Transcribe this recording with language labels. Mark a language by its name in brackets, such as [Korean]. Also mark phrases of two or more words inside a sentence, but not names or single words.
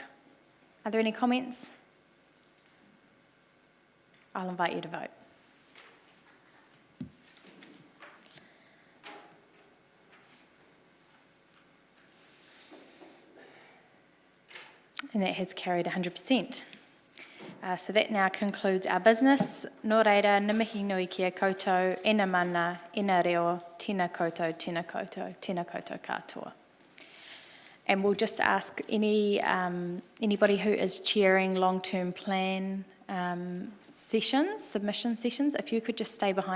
[English] Are there any comments? I'll invite you to vote. And that has carried 100%. So that now concludes our business. [Māori] Nō reira, na mihi nui kia koutou, e na mana, e na reo, tēnā koutou, tēnā koutou, tēnā koutou katoa. [English] And we'll just ask anybody who is chairing long-term plan sessions, submission sessions, if you could just stay behind